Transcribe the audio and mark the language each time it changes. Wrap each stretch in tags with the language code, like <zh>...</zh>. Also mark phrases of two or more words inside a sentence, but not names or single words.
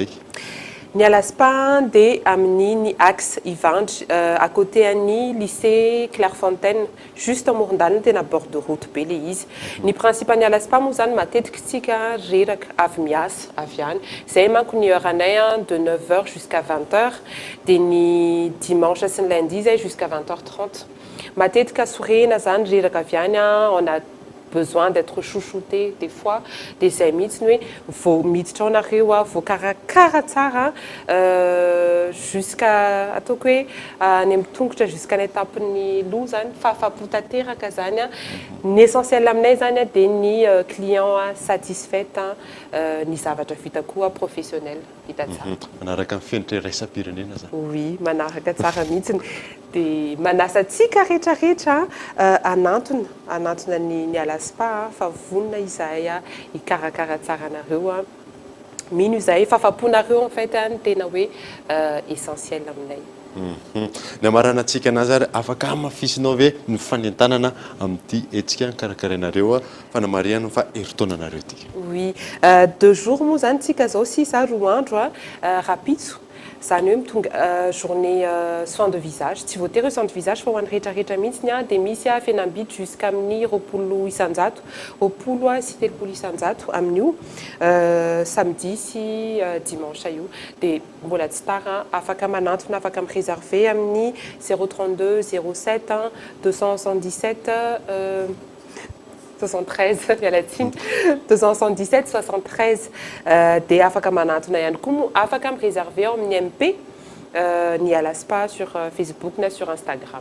<mg>Ny alaspa dia amin'ny ny axe Ivandry</mg> <fr>à côté</fr> <mg>an'ny lycée Clairefontaine juste amoron-dalana tena</mg> <fr>bord de route</fr> <mg>be le izy. Ny principe ny alaspa moa zany matetika tsika reraka avy miasa avy any zay manko ny heure anay</mg> <fr>de 9h jusqu'à 20h</fr> <mg>dia ny dimanche sy ny lundi zay jusqu'à 20h30. Matetika sorena zany reraka avy any</mg> <fr>on a besoin d'être chouchouté des fois des amis</fr> <mg>hoe vao miditra ao nareo vao karakara tsara jusqu'à ataoko hoe ny amin'ny tongotra jusqu'à ny étape-ny loha zany fahafapo-tanteraka zany ny essentiel aminay zany dia ny</mg> <fr>client satisfait</fr> <mg>ny zavatra vita koa professionnel vita tsara. Manaraka ny fenitra raisam-pirenena zany. Oui, manaraka tsara mihitsy dia manasa tsika rehetrarehetra anantona ny alaspa fa vonona izahay hikarakara tsara nareo mino izahay fahafaponareo</mg> <fr>en fait</fr> <mg>tena hoe essentiel aminay. Ny amarana antsika anazy ary afaka mafisinao ve ny fanentanana amin'ity etsika karakarainareo fanamariana fa eritaonanareo ity.</mg> <fr>Oui, 2 jours</fr> <mg>moa zany tsika zao sisa roa andro rapitso. Zany hoe mitonga</mg> <fr>journée soin de visage,</fr> <mg>tsy voatery</mg> <fr>soin de visage</fr> <mg>fa ho an'ny rehetrarehetra mihitsy dia misy fihenam-bidy jusqu'amin'ny 20 isanjato, 20 sy 30 isanjato amin'io samedi sy dimanche io. Dia mbola tsy tara afaka manantona, afaka miréserver amin'ny 032 07 277 73 mialatiny 277 73 dia afaka manantona ihany koa moa afaka miréserver ao amin'ny MP ny Alaspa sur Facebook na sur Instagram.</mg>